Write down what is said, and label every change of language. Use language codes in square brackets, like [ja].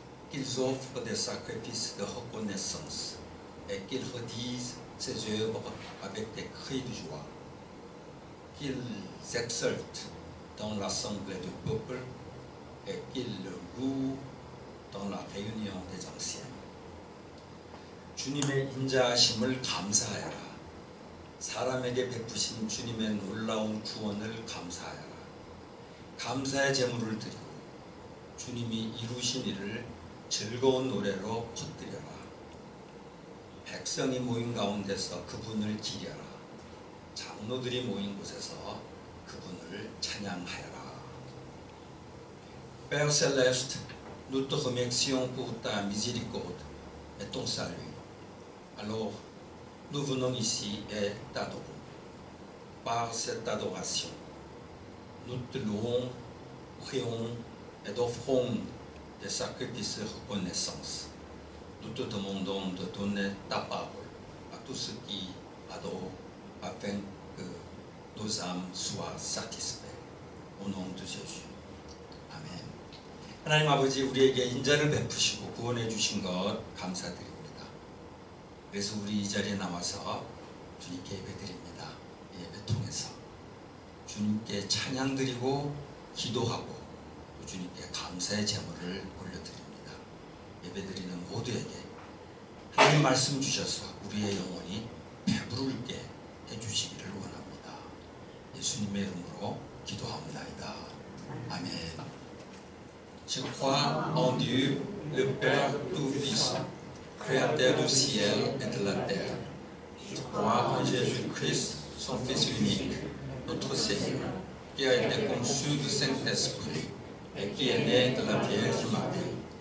[fr] Qu'ils offrent des sacrifices de reconnaissance et qu'ils redisent ses œuvres avec des cris de joie. Qu'ils exultent dans l'assemblée du peuple et qu'ils le louent dans la réunion des anciens. [ko] 주님의 인자하심을 감사하여라. 사람에게 베푸신 주님의 놀라운 구원을 감사하여라. 감사의 제물을 드리고 주님이 이루신 일을 즐거운 노래로 퍼뜨려라. 백성이 모인 가운데서 그분을 기려라. 장로들이 모인 곳에서 그분을 찬양하여라. [fr] Père Céleste, nous te remercions pour ta miséricorde et ton salut. Alors, nous venons ici et t'adorons. Par cette adoration, nous te louons, prions et offrons des sacrifices de reconnaissance. Nous te demandons de donner ta parole à tous ceux qui adorent afin que nos âmes soient satisfaites. Au nom de Jésus. 아멘. [ko] 하나님 아버지, 우리에게 인자를 베푸시고 구원해 주신 것 감사드립니다. 그래서 우리 이 자리에 나와서 주님께 예배드립니다. 예배 통해서 주님께 찬양드리고 기도하고 또 주님께 감사의 제물을 올려드립니다. 예배드리는 모두에게 하나님 말씀 주셔서 우리의 영혼이 배부르게 해주시기를 원합니다. 예수님의 이름으로 기도합니다. 아멘. [fr] Je crois en Dieu, le Père Tout-Puissant, Créateur du ciel et de la terre. Je crois en Jésus-Christ, son Fils unique, notre Seigneur, qui a été conçu du Saint-Esprit et qui est né de la Vierge Marie.